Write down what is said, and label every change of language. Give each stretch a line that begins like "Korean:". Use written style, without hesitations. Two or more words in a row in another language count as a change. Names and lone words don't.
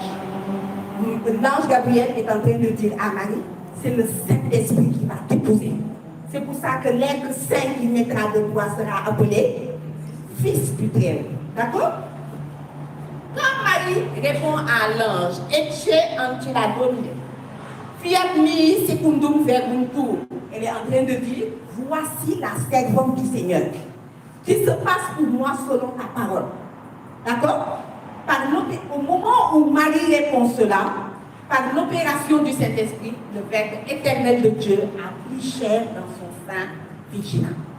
French: L'ange Gabriel est en train de dire à Marie, c'est le Saint-Esprit qui va t'épouser. C'est pour ça que l'être saint qui naîtra de toi sera appelé Fils du Très-Haut. D'accord? Quand Marie répond à l'ange,
Latin: Ecce ancilla Domine, fiat mi secundum verbum tuum,
French: elle est en train de dire, voici la servante du Seigneur, qui se passe pour moi selon ta parole. D'accord? Au moment où Marie répond cela, par l'opération du Saint-Esprit, le Verbe éternel de Dieu a pris chair dans son sein vigilant.